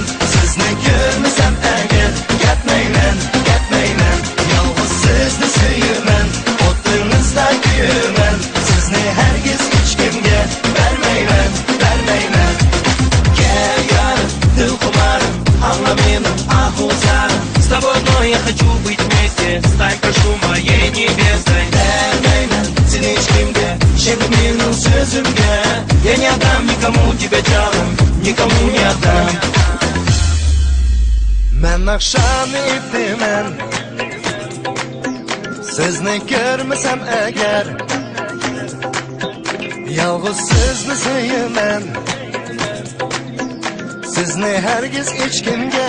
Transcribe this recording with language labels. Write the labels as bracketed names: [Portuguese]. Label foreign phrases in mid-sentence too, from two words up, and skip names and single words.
[Uzbek] Sizni ko'rmasam agar ketmayman, ketmayman. Yolg'iz sizni sevaman, o'ttingizda kuyaman. Sizni hargiz hech kimga bermayman, bermayman. Gel yarim, dil xumarim, angla meni ahvozarim. [Russian] С тобой одной я хочу быть вместе, стань прошу моей невестой. [Uzbek] Берmayman seni hech kimga, sherdi mening so'zimga. [Russian] Я не отдам никому тебя, жаным, никому не отдам. [Uzbek] Men naqshamni aytmayman, sizni ko'rmasam agar, yolg'iz sizni sevaman. Sizni hargiz hech kimga.